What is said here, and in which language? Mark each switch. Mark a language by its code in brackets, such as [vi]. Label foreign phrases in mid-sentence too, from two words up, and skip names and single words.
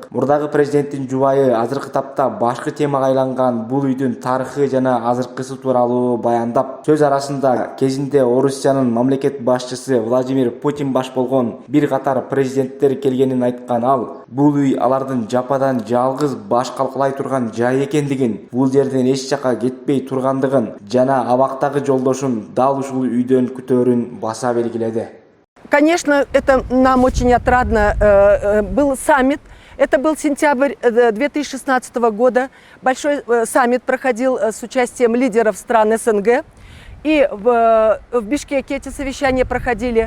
[ky] Мурдагы президенттин жубайы азыркы тапта башкы темага айланган бул үйдүн тарыхы жана азыркысы тууралуу баяндап, сөз арасында кезинде Орусиянын мамлекет башчысы Владимир Путин баш болгон бир катар президенттер келгенин айткан ал, бул үй алардын жападан жалгыз баш калкалай турган жай экендигин, бул жерден эч жака кетпей тургандыгын жана абактагы жолдошун дал ушул үйдөн күтөөрүн баса белгиледи. [ru] Конечно, это нам очень отрадно. Был саммит. Это был сентябрь 2016 года. Большой саммит проходил с участием лидеров стран СНГ. И в Бишкеке эти совещания проходили.